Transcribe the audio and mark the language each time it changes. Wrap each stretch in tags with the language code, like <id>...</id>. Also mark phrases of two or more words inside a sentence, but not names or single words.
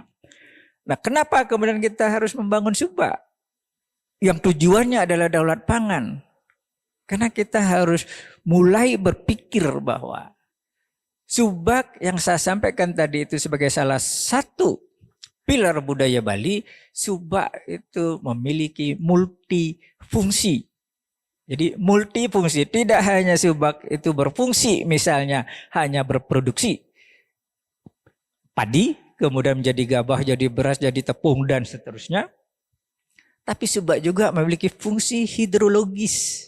<id>Nah, kenapa kemudian kita harus membangun subak? Yang tujuannya adalah daulat pangan. Karena kita harus mulai berpikir bahwa subak yang saya sampaikan tadi itu sebagai salah satu pilar budaya Bali, subak itu memiliki multifungsi. Jadi multifungsi, tidak hanya subak itu berfungsi misalnya hanya berproduksi padi, kemudian menjadi gabah, jadi beras, jadi tepung dan seterusnya. Tapi subak juga memiliki fungsi hidrologis.</id>